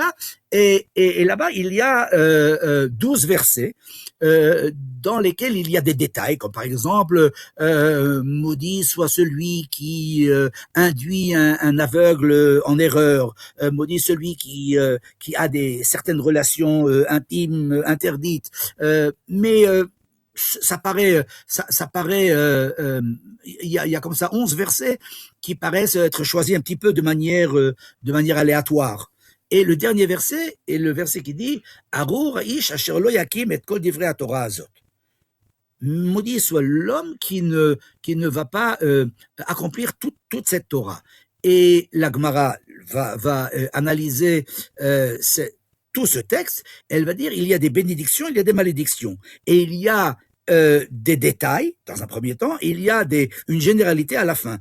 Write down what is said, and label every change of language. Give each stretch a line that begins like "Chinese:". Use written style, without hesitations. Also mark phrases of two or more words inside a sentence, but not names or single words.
French: Et là-bas, il y a 12 versets dans lesquels il y a des détails, comme par exemple, maudit soit celui qui induit un aveugle en erreur, maudit celui qui a certaines relations intimes interdites, mais ça paraît, il y a comme ça 11 versets qui paraissent être choisis un petit peu de manière aléatoire. Et le dernier verset est le verset qui dit
Hebrew: ארור איש אשר לא יקים את כל דברי התורה הזאת.
French: Maudit soit l'homme qui ne va pas accomplir toute cette Torah. Et la Gemara va analyser tout ce texte. Elle va dire il y a des bénédictions, il y a des malédictions, et il y a des détails dans un premier temps, et il y a une généralité à la fin.